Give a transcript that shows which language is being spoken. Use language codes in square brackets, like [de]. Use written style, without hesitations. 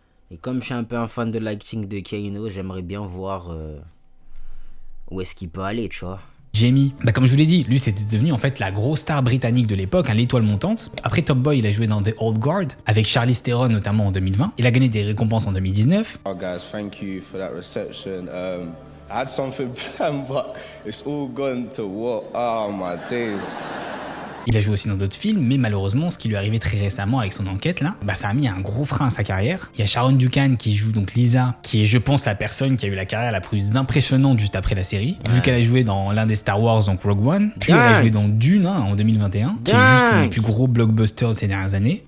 [fr] Et comme je suis un peu un fan de l'acting de Kano, j'aimerais bien voir où est-ce qu'il peut aller, tu vois. Jamie, comme je vous l'ai dit, lui c'était devenu en fait la grosse star britannique de l'époque, l'étoile montante. Après Top Boy, il a joué dans The Old Guard, avec Charlize Theron notamment en 2020. Il a gagné des récompenses en 2019. [en] Oh guys, thank you for that reception. I had something planned, but it's all gone to what? Oh my days. [fr] Il a joué aussi dans d'autres films, mais malheureusement, ce qui lui est arrivé très récemment avec son enquête là, ça a mis un gros frein à sa carrière. Il y a Sharon Duncan qui joue donc Lisa, qui est je pense la personne qui a eu la carrière la plus impressionnante juste après la série, vu qu'elle a joué dans l'un des Star Wars, donc Rogue One, puis elle a joué dans Dune en 2021, qui est juste l'un des plus gros blockbusters de ces dernières années.